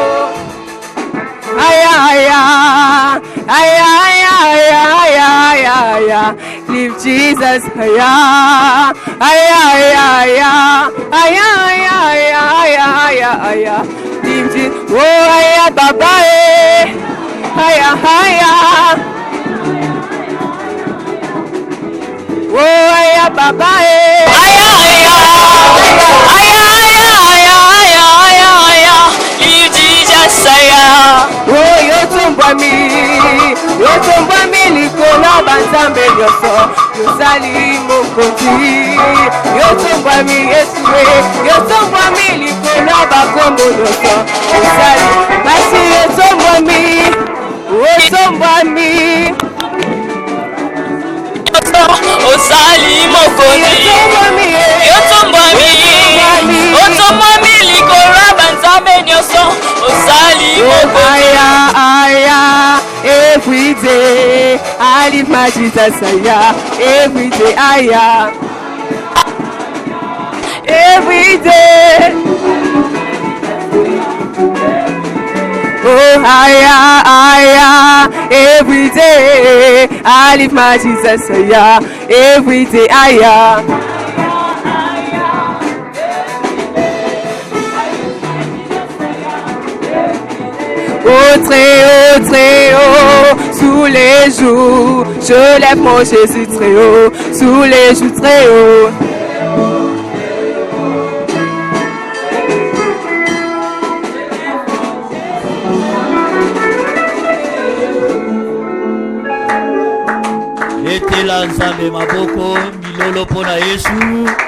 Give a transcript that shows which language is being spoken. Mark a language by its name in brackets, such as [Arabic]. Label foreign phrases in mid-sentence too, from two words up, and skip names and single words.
[English] Aya aya, aya aya aya aya aya, live Jesus, aya aya aya aya aya aya aya aya aya, live Jesus, oh aya baba aya aya, oh aya baba aya aya aya aya aya aya aya, live Jesus aya. [Lingala] Oh yotumbwa mi likolo banzambe nyoso, yozali mokonzi. Yotumbwa mi Yesu we, yotumbwa mi likolo bakombo nyoso, yozali basi yotumbwa mi, yotumbwa mi. Ozali mokonzi, yotumbwa mi, yotumbwa mi likolo banzambe nyoso, ozali mokonzi. Aya, [English] every day I live my Jesus aya, every day aya, every day. Oh aya, aya, every day I live my Jesus aya, every day aya. [French] Oh très haut, sous les joues, je lève mon Jésus très haut, sous les joues très haut. [Lingala] Etela nzambe maboko, milolo pona Yesu.